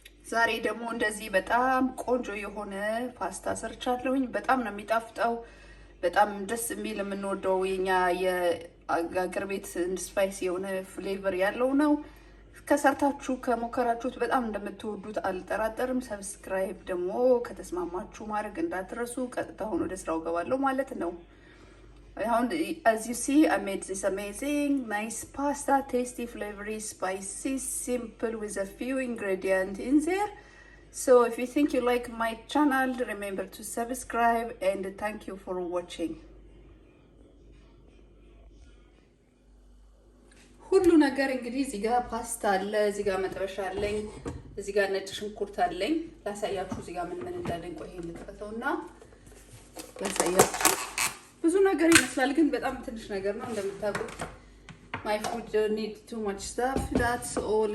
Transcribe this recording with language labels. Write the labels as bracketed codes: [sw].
[am] ዛሬ ደግሞ እንደዚህ በጣም ቆንጆ የሆነ ፓስታ ሰርቻለሁኝ። በጣም ነው የሚጣፍጠው። በጣም ደስ የሚል የምንወደው የኛ የአገር ቤት ስፓይሲ የሆነ ፍሌቨር ያለው ነው። ከሰርታችሁ ከሞከራችሁት በጣም እንደምትወዱት አልጠራጠርም። ሰብስክራይብ ደግሞ ከተስማማችሁ ማድረግ እንዳትረሱ። ቀጥታ ሆኖ ወደ ስራው ገባለሁ ማለት ነው። [en] As you see, I made this amazing, nice pasta, tasty, flavory, spicy, simple with a few ingredients in there. So if you think you like my channel, remember to subscribe and thank you for watching. [am] ሁሉ ነገር እንግዲህ እዚህ ጋር ፓስታ አለ፣ እዚህ ጋር መጥበሻ አለኝ፣ እዚህ ጋር ነጭ ሽንኩርት አለኝ። ላሳያችሁ እዚህ ጋር ምን እንዳለኝ። ቆይ ይሄን ልጥፈተውና ላሳያችሁ። ብዙ ነገር ይመስላል ግን በጣም ትንሽ ነገር ነው እንደምታውቁት። [en] My food don't need too much stuff. That's all.